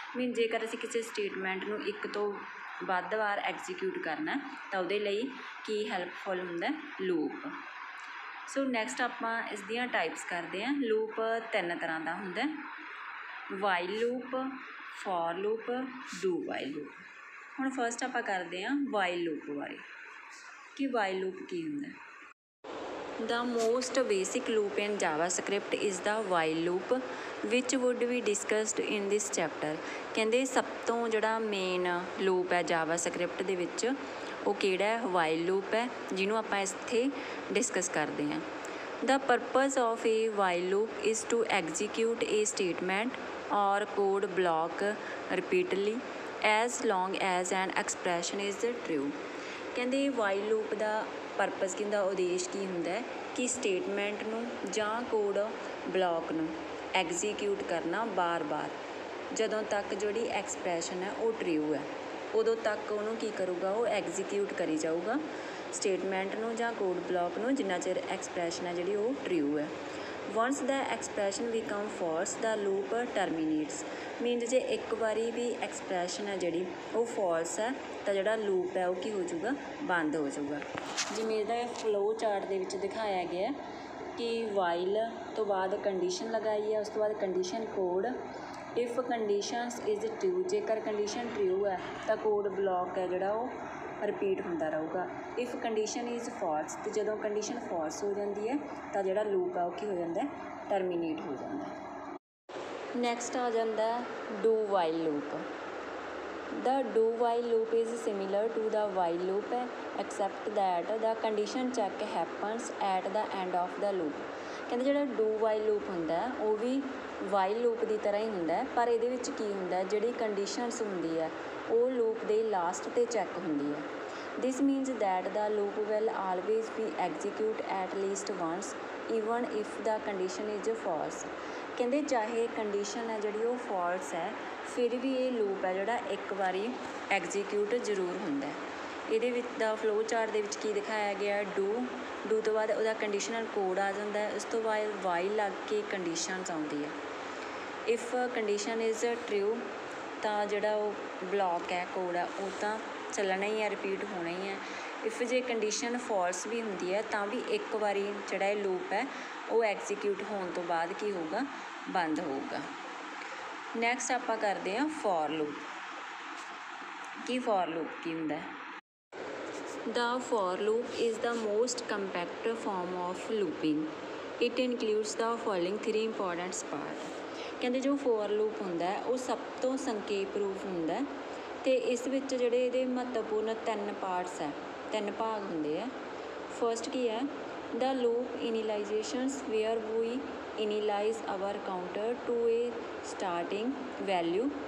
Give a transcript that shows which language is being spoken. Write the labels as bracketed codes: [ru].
[pa] Means ਜੇਕਰ ਅਸੀਂ ਕਿਸੇ ਸਟੇਟਮੈਂਟ ਨੂੰ ਇੱਕ ਤੋਂ ਵੱਧ ਵਾਰ ਐਗਜ਼ੀਕਿਊਟ ਕਰਨਾ ਤਾਂ ਉਹਦੇ ਲਈ ਕੀ ਹੈਲਪਫੁਲ ਹੁੰਦਾ, ਲੂਪ। ਸੋ ਨੈਕਸਟ ਆਪਾਂ ਇਸ ਦੀਆਂ ਟਾਈਪਸ ਕਰਦੇ ਹਾਂ। ਲੂਪ ਤਿੰਨ ਤਰ੍ਹਾਂ ਦਾ ਹੁੰਦਾ, while loop, for loop, do while loop. ਹੁਣ ਫਸਟ ਆਪਾਂ ਕਰਦੇ ਹਾਂ ਵਾਈਲ ਲੂਪ ਬਾਰੇ ਕਿ ਵਾਈਲ ਲੂਪ ਕੀ ਹੁੰਦਾ। [en] The most basic loop in JavaScript is the while loop, which would be discussed in this chapter. [pa] ਕਹਿੰਦੇ ਸਭ ਤੋਂ ਜਿਹੜਾ ਮੇਨ ਲੂਪ ਹੈ JavaScript ਦੇ ਵਿੱਚ ਉਹ ਕਿਹੜਾ ਹੈ, while loop ਹੈ, ਜਿਹਨੂੰ ਆਪਾਂ ਇੱਥੇ ਡਿਸਕਸ ਕਰਦੇ ਹਾਂ। [en] The purpose of a while loop is to execute a statement or code block repeatedly as long as an expression is true. [pa] ਕਹਿੰਦੇ ਵਾਈਲ ਲੂਪ ਦਾ ਪਰਪਸ ਕਿੰਦਾ, ਉਦੇਸ਼ ਕੀ ਹੁੰਦਾ ਕਿ ਸਟੇਟਮੈਂਟ ਨੂੰ ਜਾਂ ਕੋਡ ਬਲੋਕ ਨੂੰ ਐਗਜ਼ੀਕਿਊਟ ਕਰਨਾ ਬਾਰ-ਬਾਰ ਜਦੋਂ ਤੱਕ ਜਿਹੜੀ ਐਕਸਪ੍ਰੈਸ਼ਨ ਹੈ ਉਹ ਟਰੂ ਹੈ, ਉਦੋਂ ਤੱਕ ਉਹਨੂੰ ਕੀ ਕਰੂਗਾ, ਉਹ ਐਗਜ਼ੀਕਿਊਟ ਕਰੀ ਜਾਊਗਾ ਸਟੇਟਮੈਂਟ ਨੂੰ ਜਾਂ ਕੋਡ ਬਲੋਕ ਨੂੰ, ਜਿੰਨਾ ਚਿਰ ਐਕਸਪ੍ਰੈਸ਼ਨ ਹੈ ਜਿਹੜੀ ਉਹ ਟਰੂ ਹੈ। [en] Once ਦਾ expression become false ਦਾ loop terminates. [pa] ਮੀਨਸ ਜੇ ਇੱਕ ਵਾਰੀ ਵੀ ਐਕਸਪ੍ਰੈਸ਼ਨ ਹੈ ਜਿਹੜੀ ਉਹ ਫਾਲਸ ਹੈ ਤਾਂ ਜਿਹੜਾ ਲੂਪ ਹੈ ਉਹ ਕੀ ਹੋ ਜਾਊਗਾ, ਬੰਦ ਹੋ ਜਾਊਗਾ। ਜਿਵੇਂ ਇਹਦਾ ਫਲੋ ਚਾਰਟ ਦੇ ਵਿੱਚ ਦਿਖਾਇਆ ਗਿਆ ਕਿ ਵਾਈਲ ਤੋਂ ਬਾਅਦ ਕੰਡੀਸ਼ਨ ਲਗਾਈ ਹੈ, ਉਸ ਤੋਂ ਬਾਅਦ condition code. [en] if conditions is true, [pa] ਜੇਕਰ ਕੰਡੀਸ਼ਨ ਟਰੂ ਹੈ ਤਾਂ ਕੋਡ ਬਲੋਕ ਹੈ ਜਿਹੜਾ ਉਹ ਰਿਪੀਟ ਹੁੰਦਾ ਰਹੂਗਾ। [en] if condition is false, [pa] ਅਤੇ ਜਦੋਂ ਕੰਡੀਸ਼ਨ ਫਾਲਸ ਹੋ ਜਾਂਦੀ ਹੈ ਤਾਂ ਜਿਹੜਾ ਲੂਪ ਆ ਉਹ ਕੀ ਹੋ ਜਾਂਦਾ, ਟਰਮੀਨੇਟ ਹੋ ਜਾਂਦਾ। ਨੈਕਸਟ ਆ ਜਾਂਦਾ do while loop. [en] The do while loop is similar to the while loop except that the condition check happens at the end of the loop. [pa] ਕਹਿੰਦੇ ਜਿਹੜਾ ਡੂ ਵਾਈਲ ਲੂਪ ਹੁੰਦਾ ਉਹ ਵੀ ਵਾਈਲ ਲੂਪ ਦੀ ਤਰ੍ਹਾਂ ਹੀ ਹੁੰਦਾ, ਪਰ ਇਹਦੇ ਵਿੱਚ ਕੀ ਹੁੰਦਾ, ਜਿਹੜੀ ਕੰਡੀਸ਼ਨਸ ਹੁੰਦੀ ਹੈ ਉਹ ਲੂਪ ਦੇ ਲਾਸਟ 'ਤੇ ਚੈੱਕ ਹੁੰਦੀ ਹੈ। [en] This means that the loop will always be execute at least once even if the condition is false. [pa] ਕਹਿੰਦੇ ਚਾਹੇ ਕੰਡੀਸ਼ਨ ਹੈ ਜਿਹੜੀ ਉਹ ਫਾਲਸ ਹੈ ਫਿਰ ਵੀ ਇਹ ਲੂਪ ਹੈ ਜਿਹੜਾ ਇੱਕ ਵਾਰੀ ਐਗਜ਼ੀਕਿਊਟ ਜ਼ਰੂਰ ਹੁੰਦਾ। ਇਹਦੇ ਵਿੱਚ ਦਾ ਫਲੋ ਚਾਰਟ ਦੇ ਵਿੱਚ ਕੀ ਦਿਖਾਇਆ ਗਿਆ, ਡੂ ਤੋਂ ਬਾਅਦ ਉਹਦਾ ਕੰਡੀਸ਼ਨਲ ਕੋਡ ਆ ਜਾਂਦਾ, ਉਸ ਤੋਂ ਬਾਅਦ ਵਾਈਲ ਲੱਗ ਕੇ ਕੰਡੀਸ਼ਨਸ ਆਉਂਦੀ ਹੈ। [en] if condition is true [pa] ਤਾਂ ਜਿਹੜਾ ਉਹ ਬਲੋਕ ਹੈ, ਕੋਡ ਹੈ, ਉਹ ਤਾਂ ਚੱਲਣਾ ਹੀ ਹੈ, ਰਿਪੀਟ ਹੋਣਾ ਹੀ ਹੈ। ਇਫ ਜੇ ਕੰਡੀਸ਼ਨ ਫਾਲਸ ਵੀ ਹੁੰਦੀ ਹੈ ਤਾਂ ਵੀ ਇੱਕ ਵਾਰੀ ਜਿਹੜਾ ਇਹ ਲੂਪ ਹੈ ਉਹ ਐਗਜ਼ੀਕਿਊਟ ਹੋਣ ਤੋਂ ਬਾਅਦ ਕੀ ਹੋਊਗਾ, ਬੰਦ ਹੋਊਗਾ। ਨੈਕਸਟ ਆਪਾਂ ਕਰਦੇ ਹਾਂ for loop. Ki for loop ਕੀ ਹੁੰਦਾ ਹੈ? [en] The for loop is the most compact form of looping. It includes the following three important parts. [pa] ਕਹਿੰਦੇ ਜੋ ਫੋਰ ਲੂਪ ਹੁੰਦਾ ਹੈ ਉਹ ਸਭ ਤੋਂ ਸੰਖੇਪ ਰੂਪ ਹੁੰਦਾ ਹੈ ਅਤੇ ਇਸ ਵਿੱਚ ਜਿਹੜੇ ਇਹਦੇ ਮਹੱਤਵਪੂਰਨ 3 ਪਾਰਟਸ ਹੈ, 3 ਭਾਗ ਹੁੰਦੇ ਆ। ਫਸਟ ਕੀ ਹੈ? [en] The loop initializations where we initialize our counter to a starting value.